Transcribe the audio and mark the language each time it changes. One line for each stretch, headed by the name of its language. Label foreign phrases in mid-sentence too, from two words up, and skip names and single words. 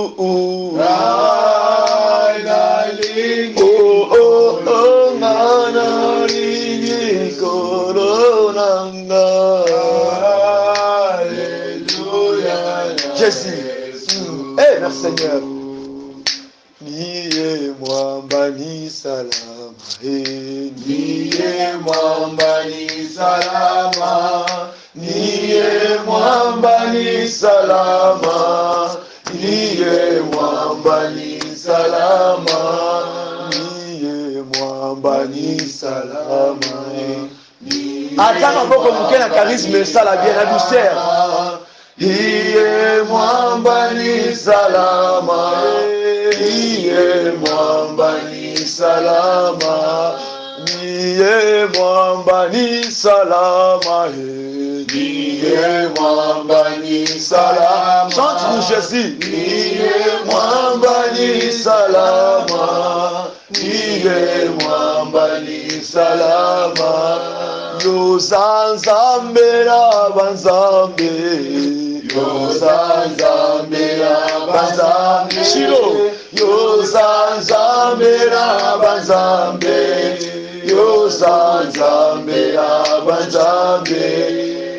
French: Jésus. Eh, merci Seigneur.
Swahili: Niye mwamba ni salama. Niye mwamba ni salama. Niye mwamba ni salama. Niye mwamba ni salama. Niye mwamba ni salama.
Lingala: Attends maboko muke na charisme sala bien na douceur.
Swahili: Niye mwamba ni salama. Niye mwamba ni salama. Niye mwamba ni salama. Niye mwamba ni salama.
French: Chante pour Jésus.
Swahili: Niye mwamba ni salama. Niye mwamba ni salama.
Lingala: Yozanzambe na banzambe. Yozanzambe na banzambe. Shilo. Yozanzambe na banzambe. Yozanzambe na banzambe.